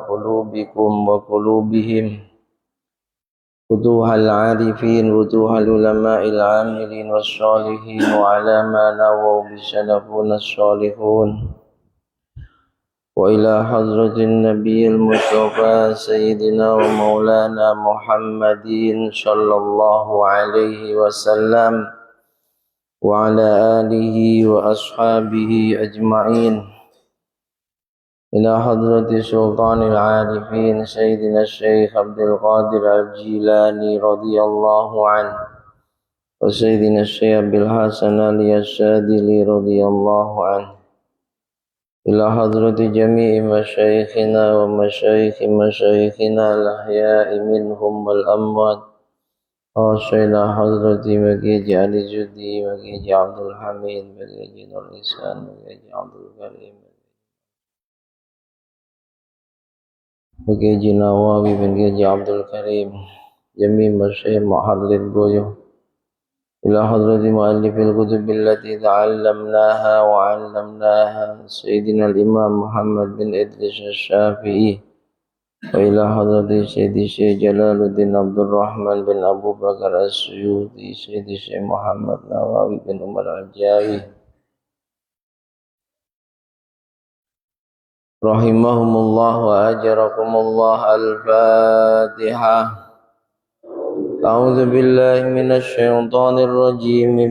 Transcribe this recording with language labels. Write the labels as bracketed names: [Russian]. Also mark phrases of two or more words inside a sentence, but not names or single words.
[Arabic] قلوبكم وقلوبهم فتوح العارفين فتوح العلماء العاملين والصالحين وعلى ما نووا بسلف الصالحون وإلى حضرة النبي المصطفى سيدنا ومولانا محمد صلى الله عليه وسلم وعلى آله وأصحابه أجمعين إلى حضرة سلطان العارفين سيدنا الشيخ عبد القادر الجيلاني رضي الله عنه وسيدنا الشيخ أبي الحسن الشاذلي رضي الله عنه إلى حضرة جميع مشايخنا ومشايخ مشايخنا الأحياء منهم والأموات إلى حضرة ماجيجي علي جودي ماجيجي عبد الحميد ماجيجي نور إحسان ماجيجي عبد الكريم ماجيجي نواوي ماجيجي عبد الكريم جميع مشايخ محلل البيوت إلى حضرة مؤلف الكتب التي تعلمناها وعلمناها سيدنا الإمام محمد بن إدريس الشافعي وإلى حضرة سيدي الشيخ جلال الدين عبد الرحمن بن أبي بكر السيوطي سيدي الشيخ محمد نووي بن عمر الجاوي رحمهم الله وأجاركم الله. Al-Fatihah. أعوذ بالله من الشيطان الرجيم.